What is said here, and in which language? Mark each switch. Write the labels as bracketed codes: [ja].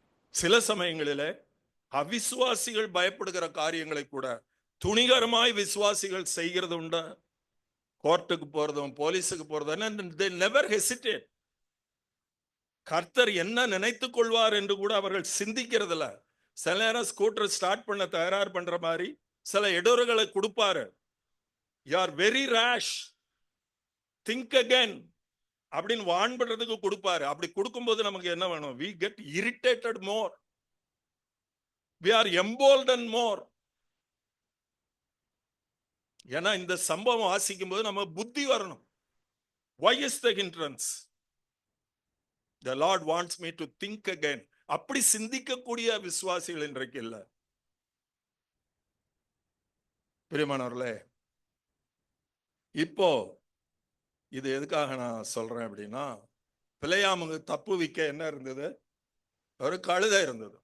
[ta] சில சமயங்களிலே அவிசுவாசிகள் பயப்படுகிற காரியங்களை கூட துணிகரமாய் விசுவாசிகள் செய்கிறது உண்டு. கோர்ட்டுக்கு போறதும் போலீஸுக்கு போறதும் [en] they never hesitate. [ta] கர்த்தர் என்ன நினைத்துக் கொள்வார் என்று கூட அவர்கள் சிந்திக்கிறதில்ல. சில நேரம் ஸ்கூட்டர் ஸ்டார்ட் பண்ண தயார் பண்ற மாதிரி சில இடர்களை கொடுப்பாரு. [en] you are very rash, think again [ta] அப்படின்னு வான் பண்றதுக்கு கொடுப்பாரு. அப்படி கொடுக்கும்போது நமக்கு என்ன வேணும், [en] we get irritated more, we are emboldened more. [ta] ஏன்னா இந்த சம்பவம் வாசிக்கும் போது நம்ம புத்தி வரணும். [en] why is the hindrance? the Lord wants me to think again. [ta] அப்படி சிந்திக்கக்கூடிய விசுவாசிகள் இன்றைக்கு இல்லை. பிரியமானவர்களே, இப்போ இது எதுக்காக நான் சொல்றேன் அப்படின்னா, பிலேயாமுக்கு தப்பு வைக்க என்ன இருந்தது, ஒரு கழுதை இருந்தது.